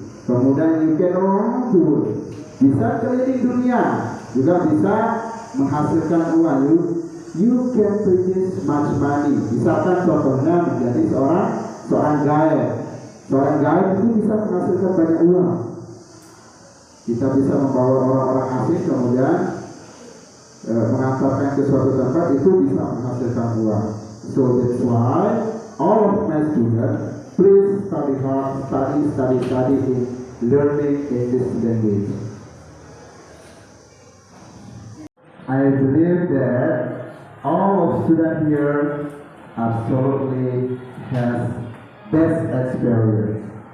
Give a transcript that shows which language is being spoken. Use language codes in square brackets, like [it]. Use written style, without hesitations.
[id] Kemudian [en] you can around the world. [id] Bisa keliling dunia. Juga bisa menghasilkan uang. [en] You can produce much money. [id] Misalkan contohnya menjadi seorang guide. Seorang guide itu bisa menghasilkan banyak uang. Kita bisa membawa orang-orang asing kemudian mengantarkan ke suatu tempat, itu bisa menghasilkan uang. [en] So that's why all of my students, please study hard, study in learning English language. I believe that all of students here absolutely has best experience.